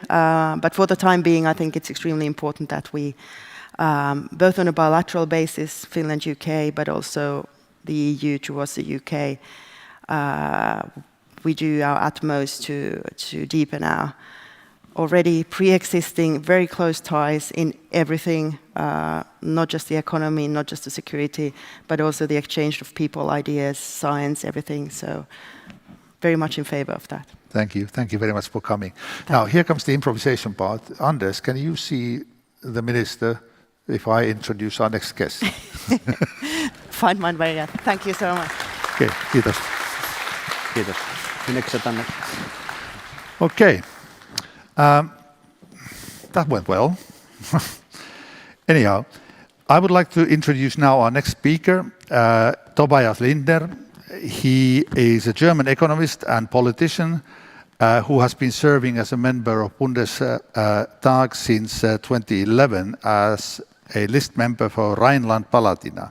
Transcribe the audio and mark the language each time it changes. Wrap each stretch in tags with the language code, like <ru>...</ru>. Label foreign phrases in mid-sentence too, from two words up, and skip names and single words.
<en>But for the time being, I think it's extremely important that we, both on a bilateral basis, Finland, UK, but also the EU towards the UK, we do our utmost to deepen our already pre-existing very close ties in everything, not just the economy, not just the security, but also the exchange of people, ideas, science, everything. So very much in favor of that. Thank you. Thank you very much for coming. Now, here comes the improvisation part. Anders, can you see the minister if I introduce our next guest? Fine, Maria. Thank you so much.</en> <fi>Okay, kiitos. Kiitos. Minneksä tänne?</fi> <en>Okay. That went well. Anyhow, I would like to introduce now our next speaker, Tobias Lindner. He is a German economist and politician who has been serving as a member of Bundestag since 2011 as a list member for Rhineland-Palatinate.</en>